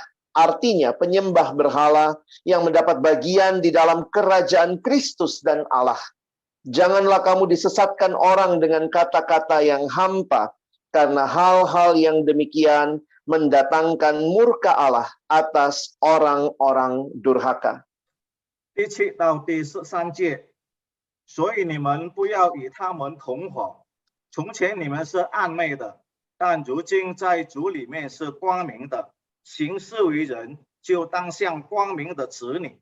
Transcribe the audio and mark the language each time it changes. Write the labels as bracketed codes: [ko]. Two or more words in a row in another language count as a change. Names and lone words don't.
[id] Artinya penyembah berhala yang mendapat bagian di dalam kerajaan Kristus dan Allah. Janganlah kamu disesatkan orang dengan kata-kata yang hampa, karena hal-hal yang demikian mendatangkan murka Allah atas orang-orang durhaka. [zh] 第7到第13节，所以你们不要与他们同伙。从前你们是暗昧的，但如今在主里面是光明的。行事为人，就当像光明的子女。